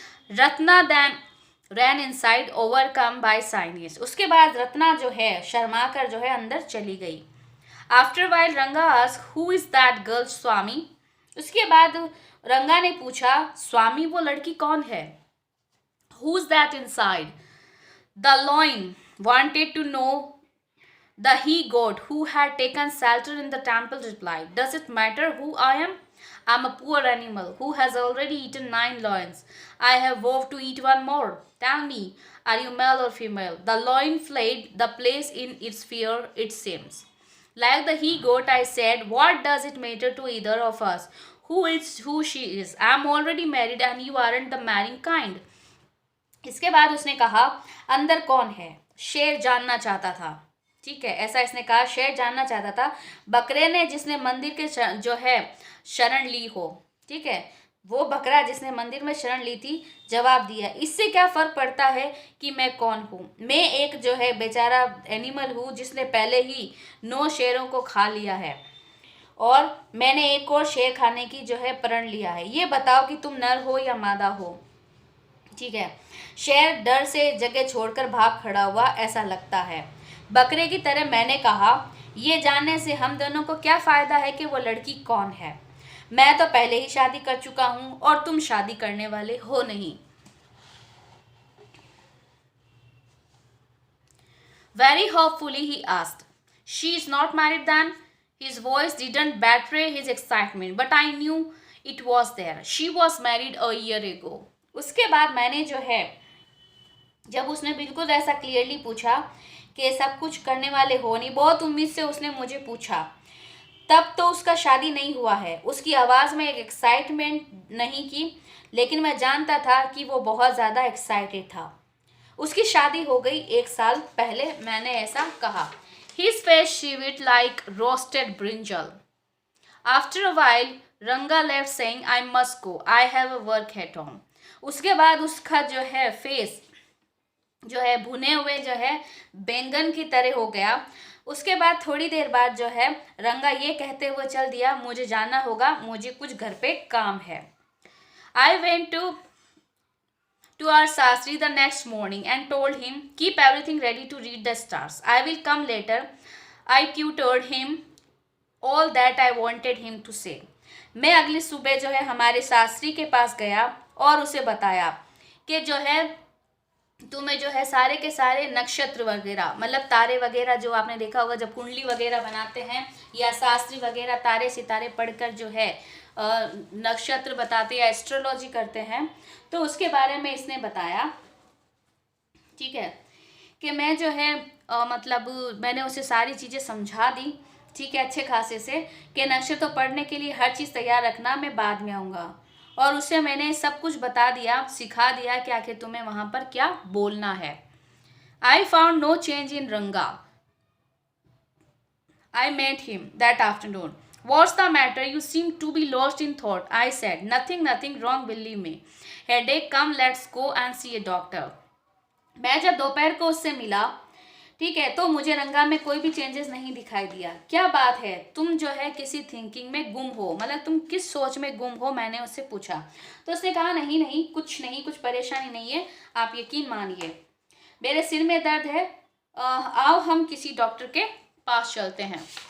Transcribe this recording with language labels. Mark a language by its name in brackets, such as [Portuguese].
[English] Ratna then ran inside overcome by shyness. [Hindi] उसके बाद रत्ना जो है शर्मा कर जो है अंदर चली गई। [English] After while Ranga asked, who is that girl Swami? [Hindi] उसके बाद रंगा ने पूछा, स्वामी वो लड़की कौन है? [English] Who is that inside? The lion wanted to know the he god who had taken shelter in the temple replied, does it matter who I am? I am a poor animal who has already eaten 9 lions. I have vowed to eat one more. Tell me, are you male or female? The lion fled the place in its fear, it seems. Like the he goat, I said, what does it matter to either of us? Who she is? I'm already married and you aren't the marrying kind. [Hindi] इसके बाद उसने कहा, अंदर कौन है? शेर जानना चाहता था। ठीक है, ऐसा इसने कहा, शेर जानना चाहता था बकरे ने जिसने मंदिर के जो है शरण ली हो। ठीक है, वो बकरा जिसने मंदिर में शरण ली थी जवाब दिया, इससे क्या फर्क पड़ता है कि मैं कौन हूँ? मैं एक जो है बेचारा एनिमल हूँ जिसने पहले ही 9 शेरों को खा लिया है और मैंने एक और शेर खाने की जो है प्रण लिया है। ये बताओ कि तुम नर हो या मादा हो। ठीक है, शेर डर से जगह छोड़कर भाग खड़ा हुआ ऐसा लगता है। बकरे की तरह मैंने कहा, ये जानने से हम दोनों को क्या फायदा है कि वो लड़की कौन है? मैं तो पहले ही शादी कर चुका हूं और तुम शादी करने वाले हो नहीं। [English] Very hopefully he asked, she is not married then? His voice didn't betray his excitement, but I knew it was there. She was married a year ago. [Hindi] उसके बाद मैंने जो है, जब उसने बिल्कुल ऐसा क्लियरली पूछा कि सब कुछ करने वाले हो नहीं, बहुत उम्मीद से उसने मुझे पूछा, तब तो उसका शादी नहीं हुआ है। उसकी आवाज़ में एक एक्साइटमेंट नहीं की, लेकिन मैं जानता था कि वो बहुत ज़्यादा एक्साइटेड था। उसकी शादी हो गई 1 साल पहले, मैंने ऐसा कहा। [English] His face shivered like roasted brinjal. After a while, Ranga left saying, I must go. I have a work at home. [Hindi] उसके बाद उसका जो है फेस जो है भुने हुए जो है बैंगन की तरह हो गया। उसके बाद थोड़ी देर बाद जो है रंगा ये कहते हुए चल दिया, मुझे जाना होगा, मुझे कुछ घर पे काम है। [English] I went to our Sastri the next morning and told him, keep everything ready to read the stars. I will come later. I tutored him all that I wanted him to say. [Hindi] मैं अगली सुबह जो है हमारे शास्त्री के पास गया और उसे बताया कि जो है तुम्हें जो है सारे के सारे नक्षत्र वगैरह, मतलब तारे वगैरह जो आपने देखा होगा जब कुंडली वगैरह बनाते हैं या शास्त्री वगैरह तारे सितारे पढ़कर जो है नक्षत्र बताते या एस्ट्रोलॉजी करते हैं, तो उसके बारे में इसने बताया। ठीक है, कि मैं जो है मतलब मैंने उसे सारी चीज़ें समझा दी। ठीक है, अच्छे खासे से कि नक्षत्र पढ़ने के लिए हर चीज़ तैयार रखना, मैं बाद में आऊँगा। और उसे मैंने सब कुछ बता दिया, सिखा दिया कि आखिर तुम्हें वहाँ पर क्या बोलना है। [English] I found no change in Ranga. I met him that afternoon. What's the matter? You seem to be lost in thought. I said, nothing wrong, believe me. Headache, come, let's go and see a doctor. [Hindi] मैं जब दोपहर को उससे मिला, ठीक है, तो मुझे रंगा में कोई भी चेंजेस नहीं दिखाई दिया। क्या बात है, तुम जो है किसी थिंकिंग में गुम हो, मतलब तुम किस सोच में गुम हो, मैंने उससे पूछा। तो उसने कहा, नहीं, कुछ परेशानी नहीं है, आप यकीन मानिए, मेरे सिर में दर्द है, आओ हम किसी डॉक्टर के पास चलते हैं।